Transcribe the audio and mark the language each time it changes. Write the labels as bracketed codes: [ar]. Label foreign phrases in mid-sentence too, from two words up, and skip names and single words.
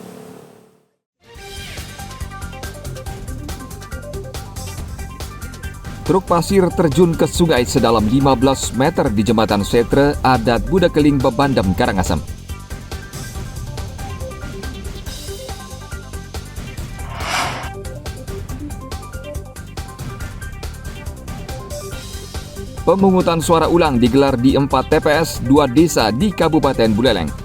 [id] Truk pasir terjun ke sungai sedalam 15 meter di Jembatan Setre, Adat Budakeling, Bebandem, Karangasem. Pemungutan suara ulang digelar di 4 TPS 2 desa di Kabupaten Buleleng.